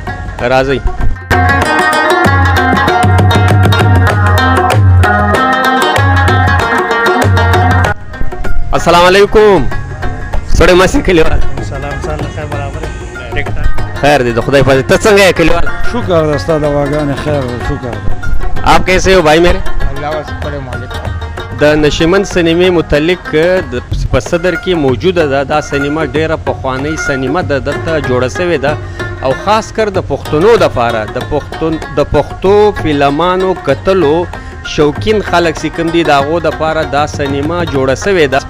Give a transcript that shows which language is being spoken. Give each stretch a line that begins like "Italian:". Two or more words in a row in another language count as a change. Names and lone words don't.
Pashto: راځئ.
Arabic: السلام علیکم.
Pashto: سړی ماسي کلیوال. سلام سال خیر برابر ټیک ټاک خیر دی، د خدای فضل. ته څنګه یې کلیوال؟
Urdu: شکر ہے
Pashto: استاد دواګانې خیر
Urdu: شکر ہے. آپ کیسے ہو بھائی میرے؟ اللہ کا شکر مالک.
Pashto: د نشیمن سینمې متعلق په صدر کې موجوده ده. دا سینما ډیره پخوانۍ سینما ده، دلته جوړه سوې ده او خاص کر د پښتنو دپاره د پښتو فلمانو کتلو شوقین خلک چې کوم دي د هغو دپاره دا سینما جوړه سوې ده.